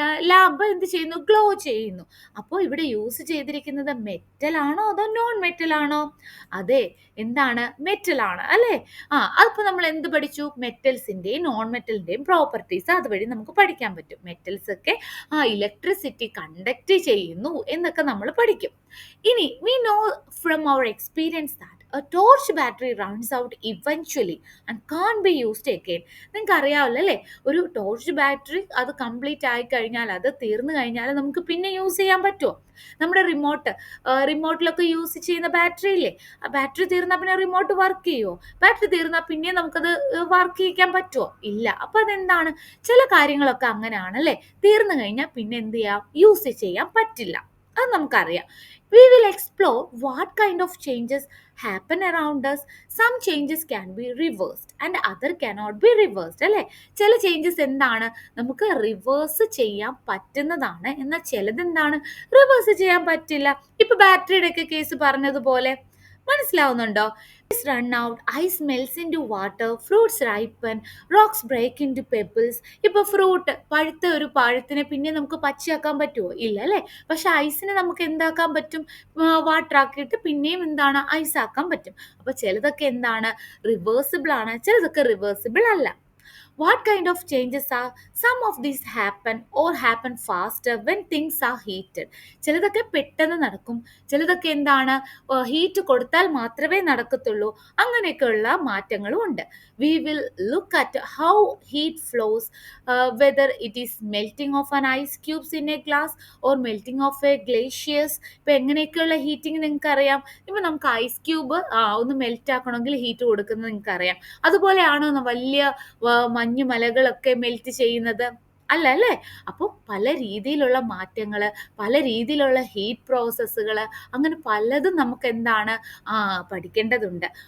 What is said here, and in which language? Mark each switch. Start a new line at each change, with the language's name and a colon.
Malayalam: Lamp എന്ത് ചെയ്യുന്നു, glow ചെയ്യുന്നു. അപ്പോൾ ഇവിടെ യൂസ് ചെയ്തിരിക്കുന്നത് മെറ്റൽ ആണോ അതോ നോൺ മെറ്റൽ ആണോ? അതെ, എന്താണ്, മെറ്റൽ ആണ് അല്ലേ? അപ്പൊ നമ്മൾ എന്ത് പഠിച്ചു, മെറ്റൽസിന്റെയും നോൺ മെറ്റലിന്റെയും പ്രോപ്പർട്ടീസ് അതുവഴി നമുക്ക് പഠിക്കാൻ പറ്റും. മെറ്റൽസ് ഒക്കെ ഇലക്ട്രിസിറ്റി കണ്ടക്ട് ചെയ്യുന്നു എന്നൊക്കെ നമ്മൾ പഠിക്കും.
English: ഇനി we know from our experience that a torch battery runs out eventually and can't be used again.
Malayalam: നിങ്ങൾക്ക് അറിയാമല്ലോ അല്ലേ, ഒരു ടോർച്ച് ബാറ്ററി അത് കംപ്ലീറ്റ് ആയി കഴിഞ്ഞാൽ, അത് തീർന്നു കഴിഞ്ഞാൽ നമുക്ക് പിന്നെ യൂസ് ചെയ്യാൻ പറ്റുമോ? നമ്മുടെ റിമോട്ടിലൊക്കെ യൂസ് ചെയ്യുന്ന ബാറ്ററി ഇല്ലേ, ആ ബാറ്ററി തീർന്നാൽ പിന്നെ റിമോട്ട് വർക്ക് ചെയ്യുമോ? ബാറ്ററി തീർന്നാൽ പിന്നെ നമുക്കത് വർക്ക് ചെയ്യിക്കാൻ പറ്റുമോ? ഇല്ല. അപ്പൊ അതെന്താണ്, ചില കാര്യങ്ങളൊക്കെ അങ്ങനെയാണ് അല്ലേ, തീർന്നു കഴിഞ്ഞാൽ പിന്നെ എന്ത് ചെയ്യാം, യൂസ് ചെയ്യാൻ പറ്റില്ല. അത് നമുക്കറിയാം.
English: We will explore what kind of changes happen around us. Some changes can be reversed and other cannot be reversed അല്ലേ?
Malayalam: ചില ചേഞ്ചസ് എന്താണ് നമുക്ക് റിവേഴ്സ് ചെയ്യാൻ പറ്റുന്നതാണ്, എന്നാൽ ചിലത് എന്താണ് റിവേഴ്സ് ചെയ്യാൻ പറ്റില്ല. ഇപ്പൊ ബാറ്ററിയുടെ ഒക്കെ കേസ് പറഞ്ഞതുപോലെ, മനസ്സിലാവുന്നുണ്ടോ?
English: Run out, ice melts into water, fruits ripen, rocks break into pebbles.
Malayalam: ഇപ്പൊ പഴുത്ത ഒരു പഴത്തിനെ പിന്നെ നമുക്ക് പച്ചയാക്കാൻ പറ്റുമോ? ഇല്ല അല്ലേ? പക്ഷെ ഐസിനെ നമുക്ക് എന്താക്കാൻ പറ്റും, വാട്ടർ ആക്കിയിട്ട് പിന്നെയും എന്താണ് ഐസ് ആക്കാൻ പറ്റും. അപ്പൊ ചിലതൊക്കെ എന്താണ് റിവേഴ്സിബിൾ ആണ്, ചിലതൊക്കെ റിവേഴ്സിബിൾ അല്ല.
English: What kind of changes are some of these happen faster when things are heated?
Malayalam: ചിലതൊക്കെ പെട്ടെന്ന് നടക്കും, ചിലതൊക്കെ എന്താണ് ഹീറ്റ് കൊടുത്താൽ മാത്രമേ നടക്കത്തുള്ളൂ. അങ്ങനെയൊക്കെയുള്ള മാറ്റങ്ങളും ഉണ്ട്.
English: We will look at how heat flows, whether it is melting of an ice cubes in a glass or melting of a glaciers.
Malayalam: ഇപ്പൊ എങ്ങനെയൊക്കെയുള്ള ഹീറ്റിംഗ് നിങ്ങൾക്ക് അറിയാം. ഇപ്പൊ നമുക്ക് ഐസ് ക്യൂബ് ഒന്ന് മെൽറ്റ് ആക്കണമെങ്കിൽ ഹീറ്റ് കൊടുക്കുന്നത് നിങ്ങൾക്ക് അറിയാം. അതുപോലെയാണോ വലിയ മഞ്ഞുമലകളൊക്കെ മെൽറ്റ് ചെയ്യുന്നത്? അല്ല അല്ലേ? അപ്പോൾ പല രീതിയിലുള്ള മാറ്റങ്ങൾ, പല രീതിയിലുള്ള ഹീറ്റ് പ്രോസസ്സുകൾ, അങ്ങനെ പലതും നമുക്ക് എന്താണ് പഠിക്കേണ്ടതുണ്ട്.